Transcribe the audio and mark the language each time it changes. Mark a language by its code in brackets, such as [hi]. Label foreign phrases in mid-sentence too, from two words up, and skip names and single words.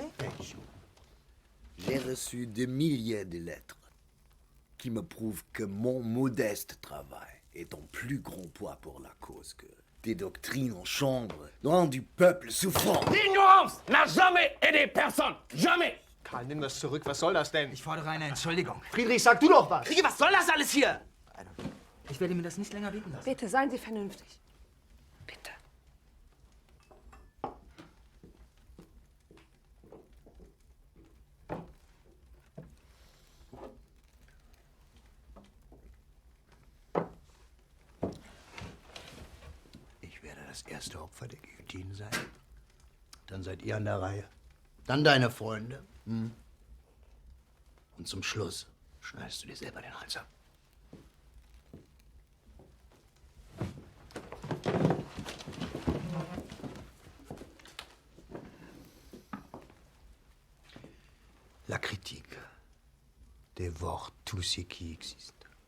[fr] J'ai reçu des milliers de lettres qui me prouvent que mon modeste travail est en plus grand poids pour la cause que des doctrines en chambre dans du peuple souffrant. L'ignorance n'a jamais aidé personne. Jamais. [de] Karl, nimm das zurück. Was soll das denn? Ich fordere eine Entschuldigung. Friedrich, sag du doch was! Kriege, was soll das alles hier? Ich werde mir das nicht länger bieten lassen. Bitte, seien Sie vernünftig. Bitte. Ich werde das erste Opfer der Guillotine sein. Dann seid ihr an der Reihe. Dann deine Freunde. Und zum Schluss schneidest du dir selber den Hals ab. [fr] La critique dévore tout ce qui existe.